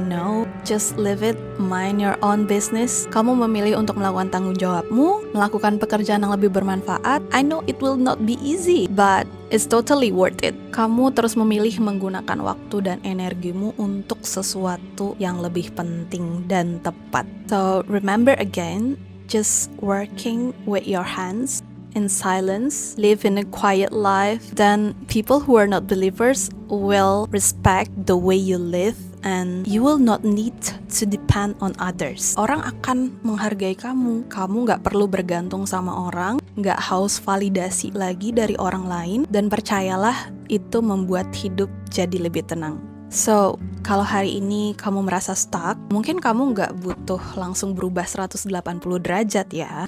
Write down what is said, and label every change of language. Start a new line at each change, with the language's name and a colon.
English: No, just live it, mind your own business.
Indonesian: Kamu memilih untuk melakukan tanggung jawabmu, melakukan pekerjaan yang lebih bermanfaat.
English: I know it will not be easy, but it's totally worth it.
Indonesian: Kamu terus memilih menggunakan waktu dan energimu untuk sesuatu yang lebih penting dan tepat.
English: So remember again, just working with your hands in silence, live in a quiet life, then people who are not believers will respect the way you live and you will not need to depend on others.
Indonesian: Orang akan menghargai kamu. Kamu gak perlu bergantung sama orang, gak haus validasi lagi dari orang lain, dan percayalah itu membuat hidup jadi lebih tenang. So, kalau hari ini kamu merasa stuck, mungkin kamu nggak butuh langsung berubah 180 derajat ya.